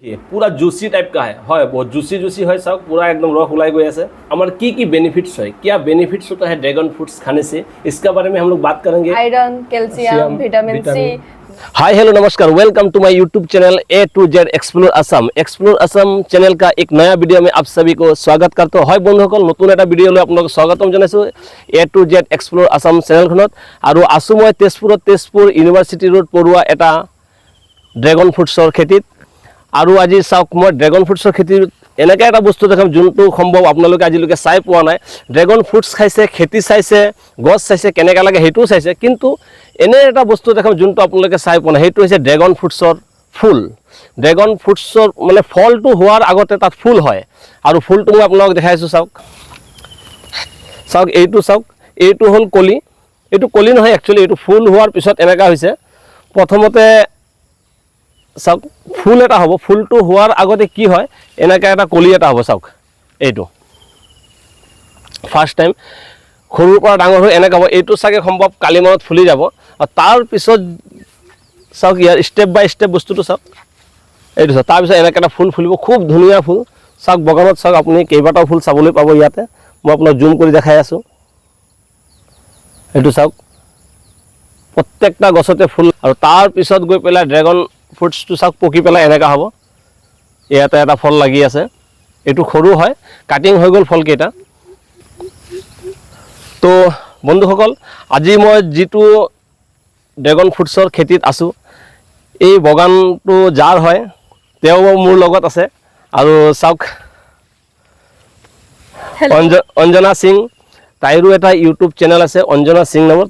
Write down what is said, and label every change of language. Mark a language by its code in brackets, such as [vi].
[hi] ये पूरा juicy type का है बहुत जूसी है सब पूरा एकदम रस उलाई गई है। हमारे की बेनिफिट्स है, क्या बेनिफिट्स होता है ड्रैगन फ्रूट्स खाने से, इसका बारे में हम लोग बात करेंगे। Iron, calcium, vitamin C. Hi hello नमस्कार, welcome to my YouTube channel A to Z explore Assam. Explore Assam channel का एक नया वीडियो में आप सभी को स्वागत करते हैं। [as] बंधुসকল नतुन এটা ভিডিও লৈ আপোনাক স্বাগতম জনাইছো এ টু জেড এক্সপ্লোৰ আসাম চেনেলখনত। আৰু আছো মই তেজপুৰ ইউনিভাৰ্চিটি ৰোড পৰুৱা এটা ড্ৰেগন ফ্ৰুটছৰ খেতিত। আৰু আজি চাওক মই ড্ৰেগন ফ্ৰুটছৰ খেতিৰ এনেকৈ এটা বস্তু দেখাম যোনটো সম্ভৱ আপোনালোকে আজিলৈকে চাই পোৱা নাই। ড্ৰেগন ফ্ৰুটছ খাইছে, খেতি চাইছে, গছ চাইছে, কেনেকৈ লাগে সেইটোও চাইছে, কিন্তু এনে এটা বস্তু দেখাম যোনটো আপোনালোকে চাই পোৱা নাই। সেইটো হৈছে ড্ৰেগন ফ্ৰুটছৰ ফুল। ড্ৰেগন ফ্ৰুটছৰ মানে ফলটো হোৱাৰ আগতে তাত ফুল হয়, আৰু ফুলটো মই আপোনালোকক দেখাইছোঁ। চাওক এইটো চাওক, এইটো হ'ল কলি। এইটো কলি নহয় একচুৱেলি, এইটো ফুল হোৱাৰ পিছত এনেকুৱা হৈছে। প্ৰথমতে চাওক ফুল এটা হ'ব, ফুলটো হোৱাৰ আগতে কি হয় এনেকৈ এটা কলি এটা হ'ব। চাওক এইটো ফাৰ্ষ্ট টাইম সৰুৰ পৰা ডাঙৰ হৈ এনেকৈ হ'ব। এইটো চাগে সম্ভৱ কালিমানত ফুলি যাব। আৰু তাৰপিছত চাওক ইয়াৰ ষ্টেপ বাই ষ্টেপ বস্তুটো চাওক, এইটো চাওক। তাৰপিছত এনেকৈ এটা ফুল ফুলিব, খুব ধুনীয়া ফুল। চাওক বাগানত চাওক আপুনি কেইবাটাও ফুল চাবলৈ পাব ইয়াতে। মই আপোনাক জুম কৰি দেখাই আছোঁ। এইটো চাওক প্ৰত্যেকটা গছতে ফুল। আৰু তাৰপিছত গৈ পেলাই ড্ৰেগন ফ্ৰুটছটো চাওক পকি পেলাই এনেকুৱা হ'ব। ইয়াতে এটা ফল লাগি আছে, এইটো সৰু হয়, কাটিং হৈ গ'ল ফলকেইটা। তো বন্ধুসকল, আজি মই যিটো ড্ৰেগন ফ্ৰুটছৰ খেতিত আছোঁ, এই বাগানটো যাৰ হয় তেওঁ মোৰ লগত আছে। আৰু চাওক অঞ্জনা সিং, তাইৰো এটা ইউটিউব চেনেল আছে অঞ্জনা সিং নামৰ।